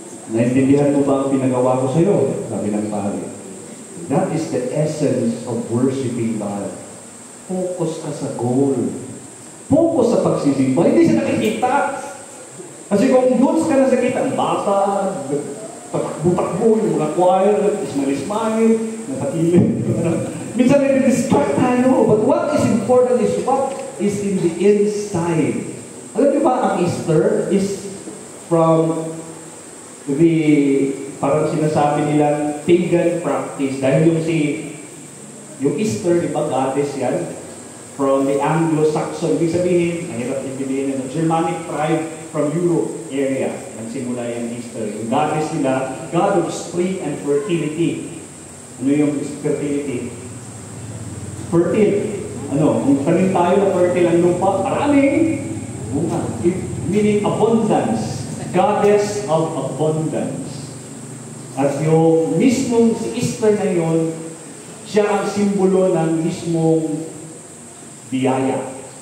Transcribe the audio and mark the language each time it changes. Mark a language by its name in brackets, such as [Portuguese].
[Filipino] Naintindihan mo ba ang pinagawa ko sa iyo? Sabi ng pare. [English] That is the essence of worshiping God. [Filipino] Focus ka sa goal. Focus sa pagsisimba. Hindi siya nakikita. Kasi kung doon ka na nakikita, ang bata, patakbo-takbo, yung mga choir, ismail-ismail, nakakilin. Minsan nag-distract tayo. [English] But what is important is what is in the inside. [Filipino] Alam niyo ba, ang Easter [English] is from the, [Filipino] parang sinasabi nila, [English] pagan practice. [Filipino] Dahil yung Easter, di ba, goddess yan? [English] From the Anglo-Saxon. [Filipino] Ibig sabihin, mahirap ibigin ng [English] Germanic tribe from Europe area. [Filipino] Nagsimula yung Easter. [English] Yung goddess nila, God of spring and fertility. [Filipino] Ano yung fertility? Fertile. Ano? Kung kanin tayo na fertile ang lupa, maraming bunga. [English] Meaning abundance. Goddess of abundance. [Filipino] At yung mismong si Easter na yun, siya ang simbolo ng mismong biyaya.